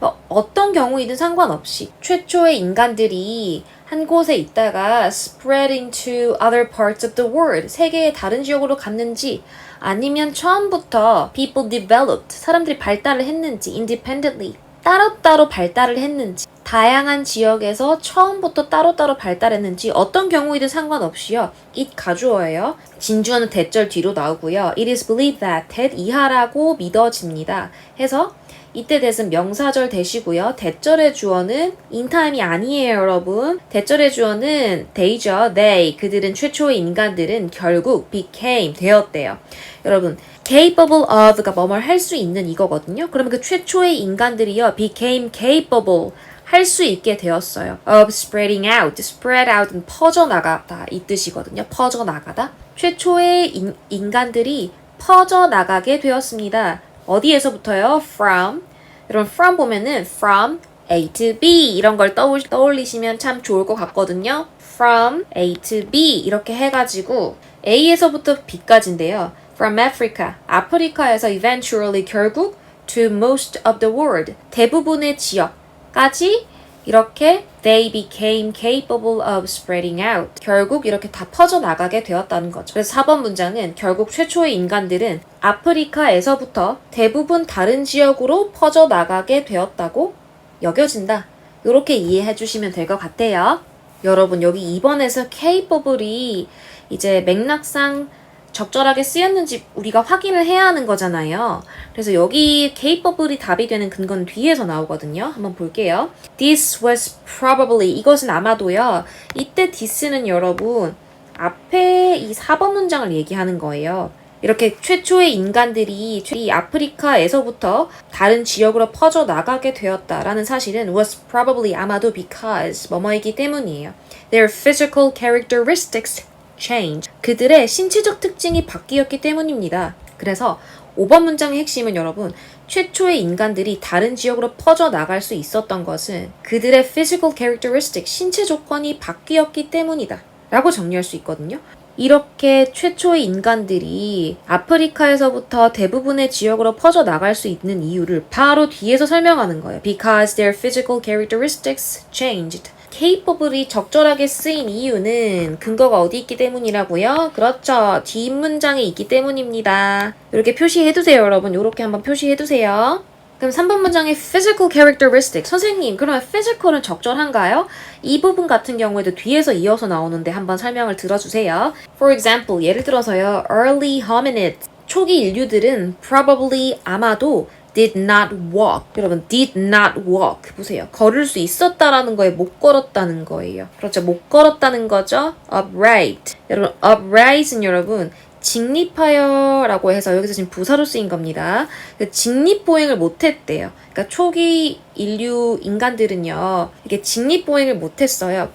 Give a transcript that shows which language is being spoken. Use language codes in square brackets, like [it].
[ko] 어떤 경우이든 상관없이 최초의 인간들이 한 곳에 있다가 [en] spread into other parts of the world [ko] 세계의 다른 지역으로 갔는지 아니면 처음부터 [en] people developed [ko] 사람들이 발달을 했는지 [en] independently [ko] 따로따로 발달을 했는지 다양한 지역에서 처음부터 따로따로 발달했는지 어떤 경우이든 상관없이요. it 가주어예요. 진주어는 대절 뒤로 나오고요. [en] it is believed that that [ko] 이하라고 믿어집니다. 해서 이때 that은 명사절 대시고요. 대절의 주어는 in time이 아니에요, 여러분. 대절의 주어는 they죠. [en] they. [ko] 그들은 최초의 인간들은 결국 [en] became [ko] 되었대요. 여러분, [en] capable of [ko] 가 뭐뭘 할 수 있는 이거거든요. 그러면 그 최초의 인간들이요. [en] became capable [ko] 할 수 있게 되었어요. [en] of spreading out. [ko] spread out은 퍼져나가다 이 뜻이거든요. 퍼져나가다. 최초의 인간들이 퍼져나가게 되었습니다. 어디에서부터요? from. 여러분 from 보면은 [en] from A to B [ko] 이런 걸 떠올리시면 참 좋을 것 같거든요. [en] from A to B [ko] 이렇게 해가지고 A에서부터 B까지인데요. [en] from Africa, [ko] 아프리카에서 [en] eventually [ko] 결국 [en] to most of the world, [ko] 대부분의 지역까지 이렇게 [en] they became capable of spreading out. [ko] 결국 이렇게 다 퍼져나가게 되었다는 거죠. 그래서 4번 문장은 결국 최초의 인간들은 아프리카에서부터 대부분 다른 지역으로 퍼져나가게 되었다고 여겨진다. 이렇게 이해해 주시면 될 것 같아요. 여러분 여기 2번에서 capable이 이제 맥락상 적절하게 쓰였는지 우리가 확인을 해야 하는 거잖아요. 그래서 여기 capable이 답이 되는 근거는 뒤에서 나오거든요. 한번 볼게요. [en] This was probably [ko] 이것은 아마도요. 이때 this는 여러분 앞에 이 4번 문장을 얘기하는 거예요. 이렇게 최초의 인간들이 이 아프리카에서부터 다른 지역으로 퍼져나가게 되었다라는 사실은 [en] was probably [ko] 아마도 [en] because [ko] 뭐뭐이기 때문이에요. [en] Their physical characteristics change. [ko] 그들의 신체적 특징이 바뀌었기 때문입니다. 그래서 5번 문장의 핵심은 여러분 최초의 인간들이 다른 지역으로 퍼져나갈 수 있었던 것은 그들의 [en] physical characteristic, [ko] 신체 조건이 바뀌었기 때문이다 라고 정리할 수 있거든요. 이렇게 최초의 인간들이 아프리카에서부터 대부분의 지역으로 퍼져나갈 수 있는 이유를 바로 뒤에서 설명하는 거예요. [en] Because their physical characteristics changed. [ko] capable이 적절하게 쓰인 이유는 근거가 어디 있기 때문이라고요? 그렇죠. 뒷문장에 있기 때문입니다. 이렇게 표시해두세요, 여러분. 이렇게 한번 표시해두세요. 그럼 3번 문장의 [en] physical characteristic. [ko] 선생님, 그러면 physical은 적절한가요? 이 부분 같은 경우에도 뒤에서 이어서 나오는데 한번 설명을 들어주세요. [en] For example, [ko] 예를 들어서요. [en] Early hominids. [ko] 초기 인류들은 [en] probably [ko] 아마도 [en] did not walk. [ko] 여러분, [en] did not walk. [ko] 보세요. 걸을 수 있었다라는 거에 못 걸었다는 거예요. 그렇죠. 못 걸었다는 거죠. upright. 여러분, upright은 여러분, 직립하여라고 해서 여기서 지금 부사로 쓰인 겁니다. 직립보행을 못했대요. 그러니까 초기 인류 인간들은요, 이게 직립보행을 못했어요.